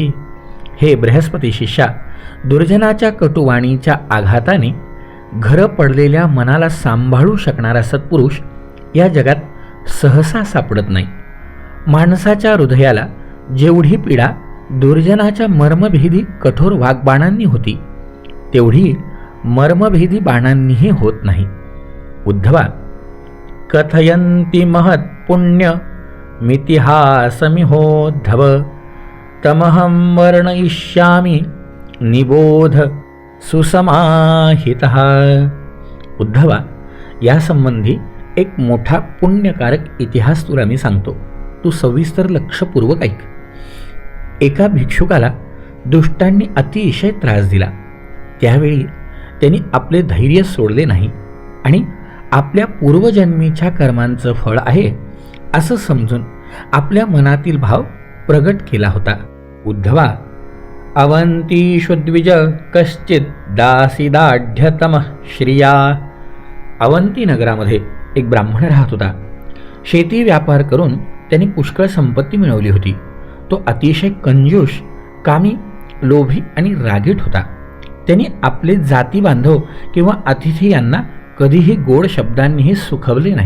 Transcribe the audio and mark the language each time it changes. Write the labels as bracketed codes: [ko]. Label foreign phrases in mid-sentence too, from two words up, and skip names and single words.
[mr] हे बृहस्पती शिष्या, दुर्जनाच्या कटुवाणीच्या आघाताने घरं पडलेल्या मनाला सांभाळू शकणारा सत्पुरुष या जगात सहसा सापडत नाही. माणसाच्या हृदयाला जेवढी पीडा दुर्जनाच्या मर्मभेदी कठोर वाग्बाणांनी होती तेवढी मर्मभेदी बाणांनीही होत नाही. उद्धवा, [sa] कथयन्ति महत्पुण्य मितिहासमिहोद्धव तमहं वर्णयिष्यामि निबोध सुसमाहितः. [mr] उद्धवा, यासंबंधी एक मोठा पुण्यकारक इतिहास तुला मी सांगतो. तू सविस्तर लक्षपूर्वक ऐक. एका भिक्षुकाला दुष्टांनी अतिशय त्रास दिला. त्यावेळी त्यांनी आपले धैर्य सोडले नाही आणि आपल्या पूर्वजन्मीच्या कर्मांचं फळ आहे असं समजून आपल्या मनातील भाव प्रगट केला होता. उद्धवा, [sa] अवंतीषु द्विज कश्चित दासीदाढ्यतमः श्रिया. [mr] अवंती नगरामध्ये एक ब्राह्मण राहत होता. शेती व्यापार करून त्यांनी पुष्कळ संपत्ती मिळवली होती. तो अतिशय कंजूष, कामी, लोभी आणि रागीट होता. त्यांनी आपले जाती बांधव किंवा अतिथी यांना कधीही गोड शब्दांनीही सुखवले नाही.